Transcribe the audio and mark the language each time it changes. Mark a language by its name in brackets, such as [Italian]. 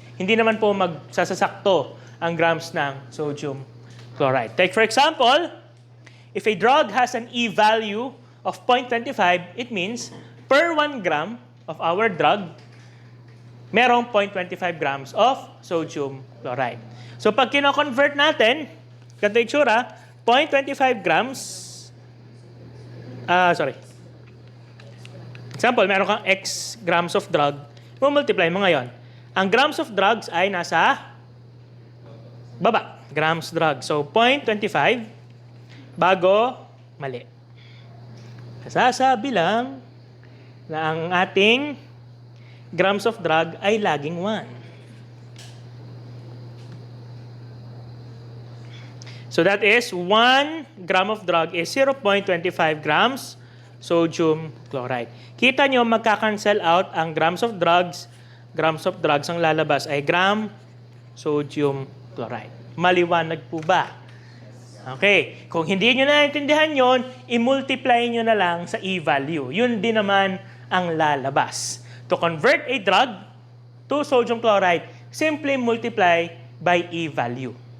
[Filipino] Hindi naman po magsasakto ang grams ng sodium chloride. [English] Take for example, if a drug has an e-value of 0.25, it means per 1 gram of our drug, merong 0.25 grams of sodium chloride. [Filipino] So pag kino-convert natin, ganito yung tsura, 0.25 grams, example, meron kang X grams of drug, multiply mo ngayon. Ang grams of drugs ay nasa baba, grams drug. So 0.25 bago mali. Sasabi lang na ang ating grams of drug ay laging 1. [English] So that is 1 gram of drug is 0.25 grams sodium chloride. [Filipino] Kita nyo, magka-cancel out ang grams of drugs ang lalabas ay gram sodium chloride. Maliwanag po ba? Okay. Kung hindi nyo naintindihan yon, i-multiply nyo na lang sa e-value. Yun din naman ang lalabas. [English] To convert a drug to sodium chloride, simply multiply by e-value.